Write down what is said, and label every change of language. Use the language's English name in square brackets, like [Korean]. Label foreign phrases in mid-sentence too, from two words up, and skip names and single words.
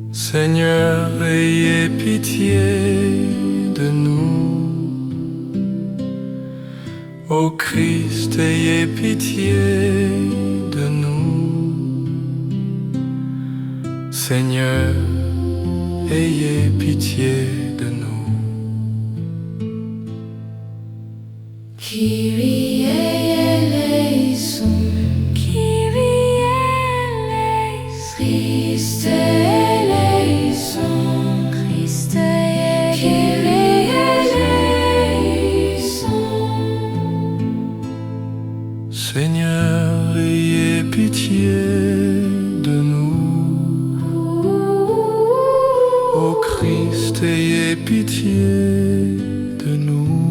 [French] Seigneur, ayez pitié de nous. Ô Christ, ayez pitié de nous. Seigneur, ayez pitié de nous. [Greek] Κύριε ἐλέησον, Κύριε ἐλέησον, Χριστὲ ἐλέησον, Χριστὲ Κύριε ἐλέησον. [French] Seigneur, ayez pitié de nous. Ô Christ, ayez pitié de nous.